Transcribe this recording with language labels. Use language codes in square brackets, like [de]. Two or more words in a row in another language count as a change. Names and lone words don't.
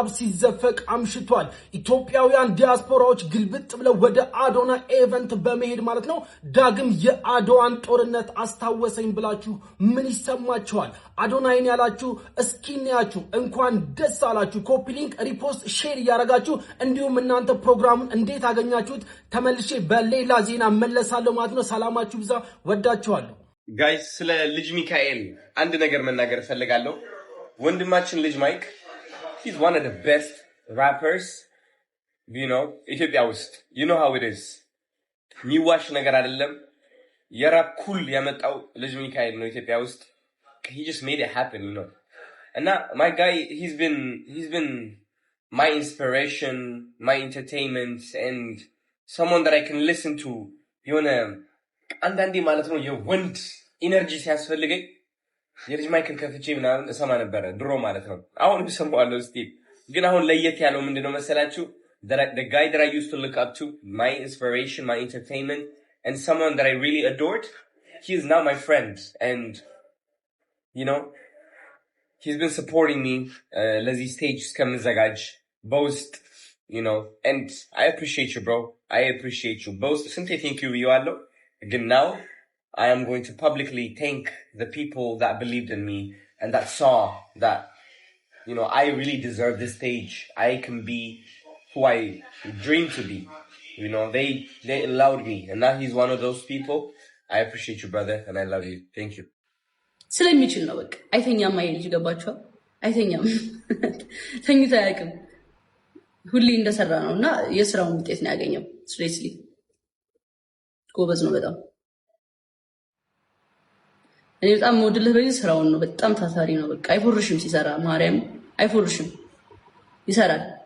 [am] ሲዘፈቅ አምሽቷል ኢትዮጵያውያን ዲያስፖራዎች ግልብጥ ብለው ወደ አዶና ኢቨንት በመሄድ ማለት ነው ዳግም የአድዋን ጦርነት አስታወሰኝ ብላችሁ ምን ይሰማችኋል አዶናይን ያላችሁ እስኪንያችሁ እንኳን ደስ አላችሁ [en] copy link repost share [am] ያረጋችሁ እንዲሁም እናንተ ፕሮግራሙን እንዴት አገኛችሁት ተመልሼ በሌላ ዜና መለሳለሁ ማለት ነው ሰላማችሁ ብዛ ወዳችኋለሁ ጋይስ ስለ ልጅ ሚካኤል አንድ ነገር መናገር ፈልጋለሁ ወንድማችን ልጅ ማይክ [en] he's one of the best rappers [am] ኢትዮጵያ ውስጥ [en] you know how it is [am] ሚዋሽ ነገር አይደለም የራፕ ኩል ያመጣው ልጅ ሚካኤል ነው ኢትዮጵያ ውስጥ [en] he just made it happen and my guy he's been my inspiration my entertainment and someone that I can listen to [am] አንዳንዴ ማለት ነው የወንድ ኢነርጂ ሲያስፈልገኝ የልጅ ማይክል ከፍቼ ምናምን እሰማ ነበር ድሮ ማለት ነው አሁን እሰማዋለሁ እስቲ ግን አሁን ለየት ያለው ምንድነው መሰላችሁ [en] the guy that I used to look up to my inspiration my entertainment and someone that I really adored he is now my friend and he's been supporting me ለዚህ stage እስከምዘጋጅ boast and I appreciate you bro I appreciate you both since I think you are again now I am going to publicly thank the people that believed in me and that saw that I really deserve this stage I can be who I dream to be they allowed me and now he's one of those people I appreciate you brother and I love you thank you [am] ስለሚችል ነው በቃ አይተኛም አይልጅ ገባችሁ አይተኛም ተኝቶ ያቅም ሁሌ እንደሰራ ነውና የስራውን ውጤት ነው ያገኘው ስሌስሊ ጎበዝ ነው በጣም እኔ በጣም ሞዴልህ በዚህ ስራውን ነው በጣም ታታሪ ነው በቃ አይፎርሽም ሲሰራ ማርያም አይፎርሽም ይሰራል